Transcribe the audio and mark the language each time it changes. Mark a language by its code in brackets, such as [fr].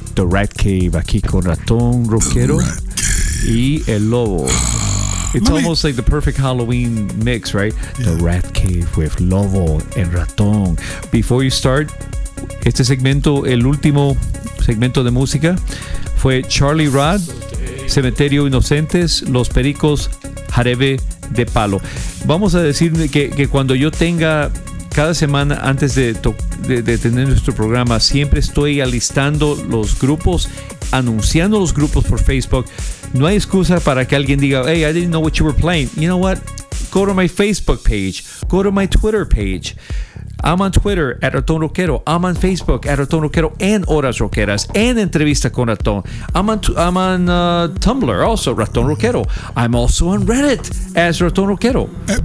[es] Rat Cave aquí con Ratón Roquero y El Lobo. [en] It's almost like the perfect Halloween mix, right? Yeah. The Rat Cave with Lobo and Ratón. Before you start, [es] este segmento, el último segmento de música, fue [en] Charlie Rod, Cementerio Inocentes, Los Pericos, Jarebe de Palo. [es] Vamos a decir que cuando yo tenga cada semana antes de tener nuestro programa, siempre estoy alistando los grupos, anunciando los grupos por Facebook. No hay excusa para que alguien diga, [en] hey, I didn't know what you were playing. You know what? Go to my Facebook page. Go to my Twitter page. I'm on Twitter at Ratón Roquero. I'm on Facebook at Ratón Roquero and Horas Roqueras and Entrevista con Ratón. I'm on Tumblr also, Ratón Roquero. I'm also on Reddit as Ratón Roquero.